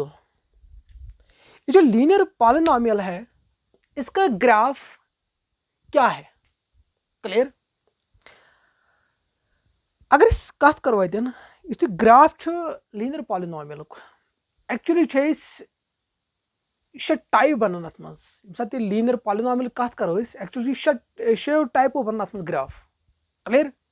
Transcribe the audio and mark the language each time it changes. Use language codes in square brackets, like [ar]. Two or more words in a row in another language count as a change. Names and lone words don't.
[hi] ये जो [en] linear polynomial [hi] है इसका ग्राफ क्या है? [ks] क्लियर? अगर इस कथ करो अतन इस ग्राफ [en] linear polynomial actually [ks] शे टाइप बनन अत मज सात [en] linear polynomial [ks] कथ करो एक्चुअली शे टाइपो बनन अत मज ग्राफ. क्लियर?